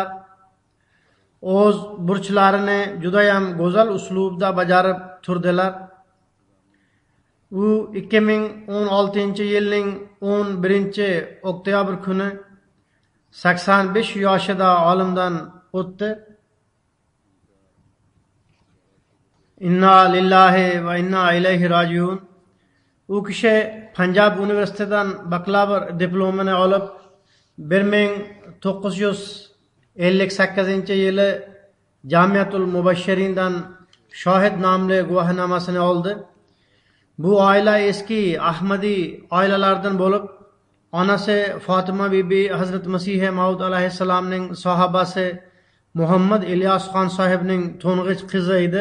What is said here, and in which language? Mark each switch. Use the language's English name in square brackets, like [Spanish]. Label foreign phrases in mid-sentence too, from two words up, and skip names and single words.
[Uzbek] O'z burchlarini juda ham go'zal uslubda bajarib turdilar. U 2016-yilning 11-oktyabr kuni 85 yoshida olamdan o'tdi. [Arabic] إنا لله وإنا إليه راجعون. [Uzbek] U kishi Panjab universitetidan bakalavr diplomini olib 1958-yili Jamiatul Mubashirindan shohid nomli guvohnomasini oldi. Bu oila eski Ahmadiy oilalardan bo'lib, onasi Fatima bibi Hazrat Masih Maud alayhissalomning sahobasi Muhammad Ilyos Xon sohibning to'ng'ich qizi edi.